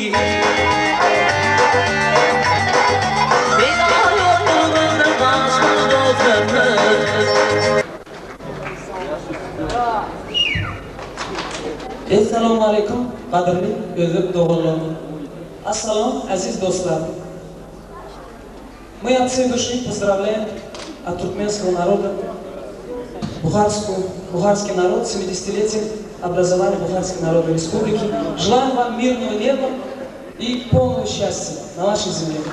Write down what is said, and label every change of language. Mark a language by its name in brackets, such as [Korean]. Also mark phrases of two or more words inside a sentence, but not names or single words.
[Uzbek] Assalomu alaykum, qadrli o'zim doğulum. Ассалам, aziz do'stlar. [Russian] Мы от всей души поздравляем от туркменского народа Бухарский народ 70-летием образования Бухарской Народной Республики. Желаем вам мирного неба и полного счастья на вашей земле.